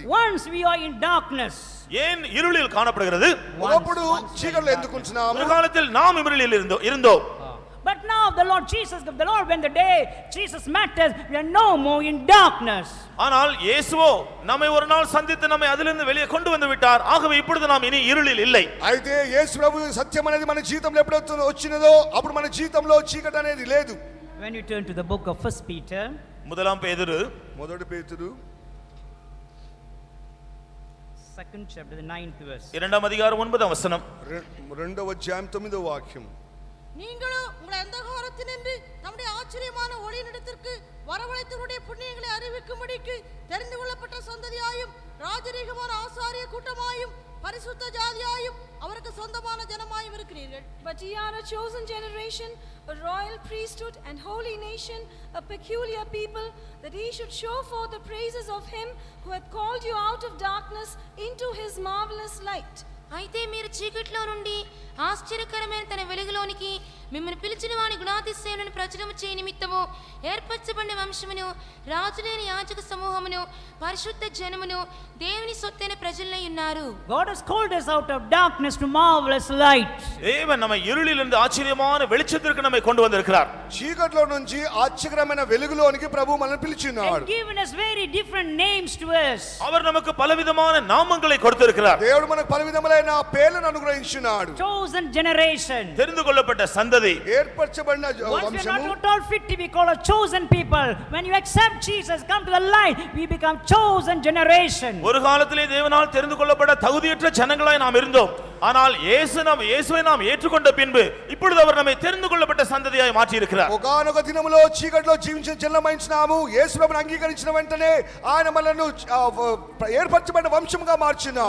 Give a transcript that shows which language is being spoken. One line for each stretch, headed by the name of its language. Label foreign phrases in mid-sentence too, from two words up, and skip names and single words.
English: Once we are in darkness.
Tamil: ஏன் இருளில் காணப்படுகிறது?
Telugu: ఒకప్పుడు చీకట్లో ఎందుకుంటున్నాము?
Tamil: ஒரு காலத்தில் நாம் இருளில் இருந்தோம்.
English: But now the Lord Jesus, the Lord, when the day Jesus met us, we are no more in darkness.
Tamil: ஆனால் இயேசுவோ நம்மை ஒரு நாள் சந்தித்து நம்மை அதிலிருந்து வெளியே கொண்டு வந்து விட்டார். ஆகவே இப்பொழுது நாம் இனி இருளில் இல்லை.
Telugu: అయితే యేసు ప్రభు సత్యం అనేది మన జీవితంలో ఎప్పుడైతే వచ్చినదో అప్పుడు మన జీవితంలో చీకటి అనేది లేదు.
English: When you turn to the book of 1 Peter,
Tamil: முதலாம் பேதுரு
Telugu: మొదటి పేతురు
English: 2nd chapter, the 9th verse.
Tamil: இரண்டாம் அதிகாரம் 9ஆம் வசனம்.
Telugu: రెండవ అధ్యాయం 9వ వాక్యం.
Tamil: நீங்களும் உங்களை அந்தகாரத்தினின்று நம்முடைய ஆச்சரியமான ஒளியினிடத்திற்கு வரவழைத்தவருடைய புண்ணியங்களை அறிவிக்கும்படிக்கு தெரிந்து கொள்ளப்பட்ட சந்ததியாயும் ராஜரீகமான ஆசாரிய கூட்டமாயும் பரிசுத்த ஜாதியாயும் அவருக்கு சொந்தமான ஜனமாயும் இருக்கிறீர்கள்.
English: But ye are a chosen generation, a royal priesthood and holy nation, a peculiar people, that ye should show forth the praises of him who hath called you out of darkness into his marvelous light.
Telugu: అయితే మీరు చీకట్లో నుండి ఆశ్చర్యకరమైన తన వెలుగులోనికి మిమ్మల్ని పిలిచిన వాని గుణాతిశయములను ప్రచురము చేయ నిమిత్తము ఏర్పరచబడిన వంశమును రాజులేని యాజక సమూహమును పరిశుద్ధ జనమును దేవుని సొత్తైన ప్రజలై ఉన్నారు.
English: God has called us out of darkness to marvelous light.
Tamil: தேவன் நம்மை இருளிலிருந்து ஆச்சரியமான வெளிச்சத்திற்கு நம்மை கொண்டு வந்திருக்கிறார்.
Telugu: చీకట్లో నుంచి ఆశ్చర్యమైన వెలుగులోనికి ప్రభు మనల్ని పిలిచినాడు.
English: And given us very different names to us.
Tamil: அவர் நமக்கு பலவிதமான நாமங்களை கொடுத்திருக்கிறார்.
Telugu: దేవుడు మనకు పలు విధములైన పేర్లను అనుగ్రహించినాడు.
English: Chosen generation.
Tamil: தெரிந்து கொள்ளப்பட்ட சந்ததி.
Telugu: ఏర్పరచబడిన
English: Once we are
Telugu: వంశము.
English: not at all fit to be called a chosen people. When you accept Jesus, come to the light, we become chosen generation.
Tamil: ஒரு காலத்திலே தேவனால் தெரிந்து கொள்ளப்பட்ட தகுதியற்ற ஜனங்களாய் நாம் இருந்தோம். ஆனால் இயேசுவை நாம் ஏற்றுக்கொண்ட பின்பு இப்பொழுது அவர் நம்மை தெரிந்து கொள்ளப்பட்ட சந்ததியாய் மாற்றி இருக்கிறார்.
Telugu: ఒకానొక దినములో చీకట్లో జీవించిన జనమైనాము. యేసుప్రభుని అంగీకరించిన వెంటనే ఆయన మనల్ని ఏర్పరచబడిన వంశముగా మార్చినాడు.